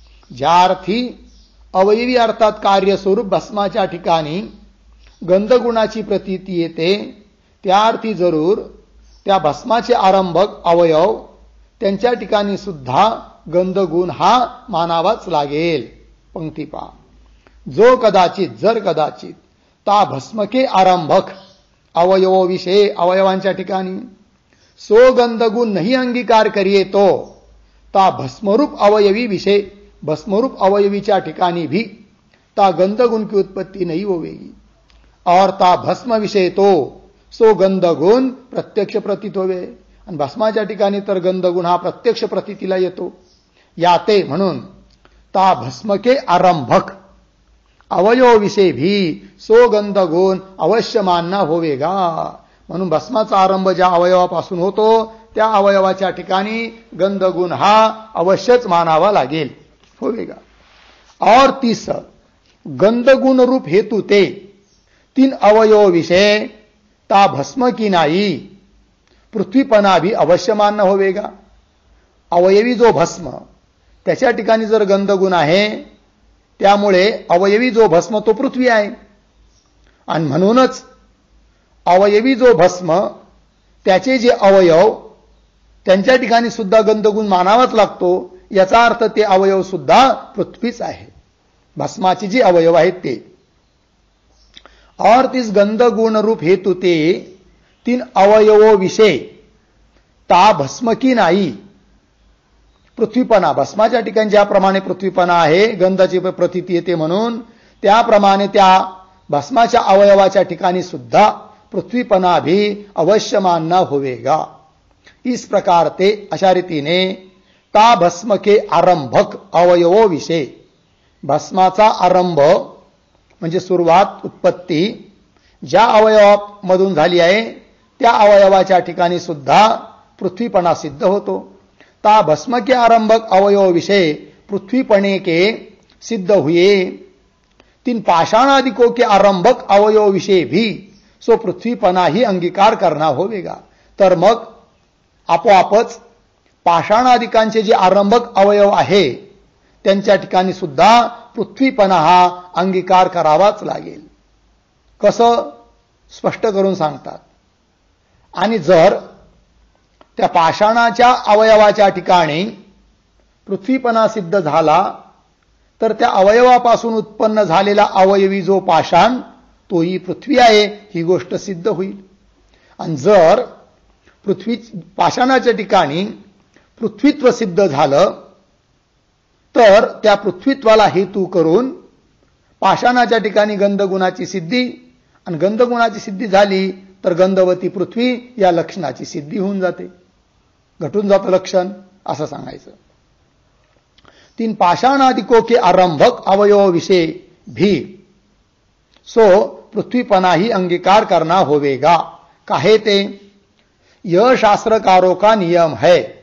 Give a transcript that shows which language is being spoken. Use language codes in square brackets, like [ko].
[mr] ज्या अर्थी अवयवी अर्थात कार्यस्वरूप भस्माच्या ठिकाणी गंधगुणाची प्रतीती येते त्या अर्थी जरूर त्या भस्माचे आरंभक अवयव त्यांच्या ठिकाणी सुद्धा गंधगुण हा मानावाच लागेल. पंक्ती पहा. [hi] जो कदाचित [mr] जर कदाचित [hi] ता भस्मके आरंभक अवयवो विषय [mr] अवयवांच्या ठिकाणी [hi] सो गंधगुण नहीं अंगीकार करिए तो ता भस्मरूप अवयवी विषय [mr] भस्मरूप अवयवीच्या ठिकाणी [hi] भी ता गंधगुण की उत्पत्ति नहीं होवेगी और ता भस्म विषय तो सो गंधगुण प्रत्यक्ष प्रतीत होवे. [mr] आणि भस्माच्या ठिकाणी तर गंधगुण हा प्रत्यक्ष प्रतीतीला येतो. [hi] याते म्हणून ता भस्मके आरंभक अवयव विषय भी सो गंधगुण अवश्य मानना होवेगा. [mr] म्हणून भस्माचा आरंभ ज्या अवयवापासून होतो त्या अवयवाच्या ठिकाणी गंधगुण हा अवश्यच मानावा लागेल, होवेगा. [hi] और तीस गंधगुण रूप हेतु ते तीन अवयव विषय ता भस्म की नाही पृथ्वीपणा भी अवश्य मानना होवेगा. [mr] अवयवी जो भस्म त्याच्या ठिकाणी जर गंधगुण आहे त्यामुळे अवयवी जो भस्म तो पृथ्वी आहे. आणि म्हणूनच अवयवी जो भस्म त्याचे जे अवयव त्यांच्या ठिकाणी सुद्धा गंधगुण मानावाच लागतो. याचा अर्थ ते अवयव सुद्धा पृथ्वीच आहे, भस्माचे जे अवयव आहेत ते. [hi] और तिस गंधगुण रूप हेतु ते तीन अवयवो विषय ता भस्म की नाही पृथ्वीपणा [mr] भस्माच्या ठिकाणी ज्याप्रमाणे पृथ्वीपणा आहे गंधाची प्रतीती येते म्हणून त्याप्रमाणे त्या भस्माच्या अवयवाच्या ठिकाणी सुद्धा [hi] पृथ्वीपणा भी अवश्य मानना होवेगा. इस प्रकार ते [mr] अशा रीतीने [hi] ता भस्म के आरंभक अवयवो विषय [mr] भस्माचा आरंभ म्हणजे सुरुवात उत्पत्ती ज्या अवयवामधून झाली आहे त्या अवयवाच्या ठिकाणी सुद्धा पृथ्वीपणा सिद्ध होतो. [hi] ता भस्म के आरंभक अवयव विषय पृथ्वीपणे के सिद्ध हुए तीन पाषाणादिकों के आरंभक अवयव विषय भी सो पृथ्वीपणा ही अंगीकार करना होवेगा. [mr] तर मग आपोआपच पाषाणादिकांचे जे आरंभक अवयव आहे त्यांच्या ठिकाणी सुद्धा पृथ्वीपणा हा अंगीकार करावाच लागेल. कसं स्पष्ट करून सांगतात. आणि जर त्या पाषाणाच्या अवयवाच्या ठिकाणी पृथ्वीपणा सिद्ध झाला तर त्या अवयवापासून उत्पन्न झालेला अवयवी जो पाषाण तोही पृथ्वी आहे ही गोष्ट सिद्ध होईल. आणि जर पाषाणाच्या ठिकाणी पृथ्वीत्व सिद्ध झालं तर त्या पृथ्वीत्वाला हेतू करून पाषाणाच्या ठिकाणी गंधगुणाची सिद्धी आणि गंधगुणाची सिद्धी झाली तर गंधवती पृथ्वी या लक्षणाची सिद्धी होऊन जाते, घटून जातं लक्षण असं सांगायचं. [hi] तीन पाषाणादिकों के आरंभक अवयव विषय भी सो पृथ्वीपणा ही अंगीकार करना होवेगा. काहे ते यह शास्त्रकारों का नियम है.